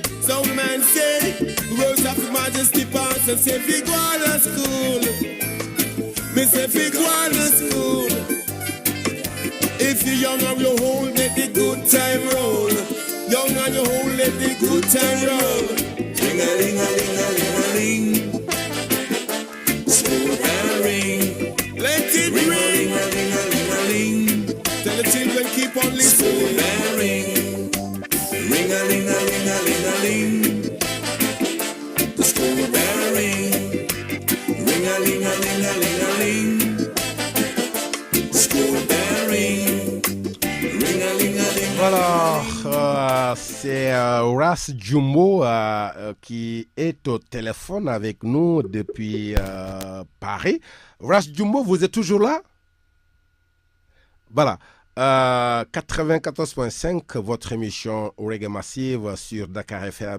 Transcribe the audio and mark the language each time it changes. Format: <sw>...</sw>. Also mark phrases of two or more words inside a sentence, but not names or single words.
<en>Some man say, Rose of His Majesty pass and say, fi go to school. Me say, fi go to school. If you're young and you hold, let the good time roll. Young and you hold, let the good time roll. Ring-a-ling-a-ling-a-ling-a-ling. School bell ring. Let it ring. Ring-a-ling-a-ling-a-ling. Tell the children keep on listening. School bell ring. Ring-a-ling-a-ling-a-ling-a-ling. The school bell ring. Ring-a-ling-a-ling-a-ling-a-ling. School bell ring. Ring-a-ling-a-ling.</en> <fr>Voilà, c'est Ras Jumbo qui est au téléphone avec nous depuis Paris. Ras Jumbo, vous êtes toujours là? Voilà. 94.5, votre émission Reggae Massive sur Dakar FM.</fr>